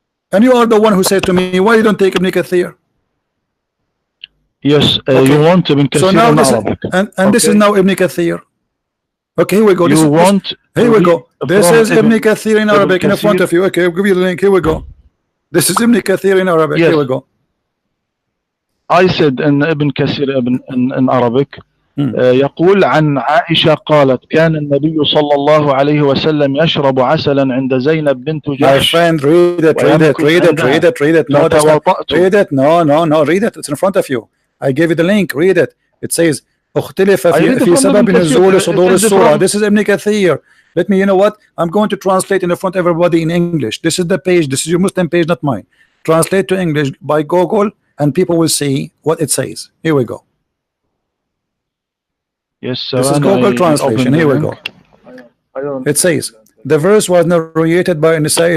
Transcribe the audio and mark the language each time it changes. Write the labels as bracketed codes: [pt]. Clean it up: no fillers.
[en] And you are the one who said to me, why you don't take Ibn Kathir? Yes, you want Ibn Kathir so now in this, Arabic. and this is now Ibn Kathir. Okay, here we go. You want here we go. This is Ibn Ibn Kathir in Arabic in front of you. Okay, I'll give you the link. Here we go. This is Ibn Kathir in Arabic. Yes. Here we go. I said in Ibn Kathir in Arabic [ar] يقول عن عائشة قالت كان النبي صلى الله عليه وسلم يشرب عسلا عند زينب بنت [en] My [ar] جحش. [en] friend, read it. No, that's not, read it. No, read it. It's in front of you. I gave you the link. Read it. It says [ar] اختلف في سبب نزول صدور السورة. [en] This is Ibn Kathir. Let me, you know what? I'm going to translate in front of everybody in English. This is the page. This is your Muslim page, not mine. Translate to English by Google, and people will see what it says. Here we go. Yes, this is Google translation. Here we go. It says the verse was narrated by Nasai.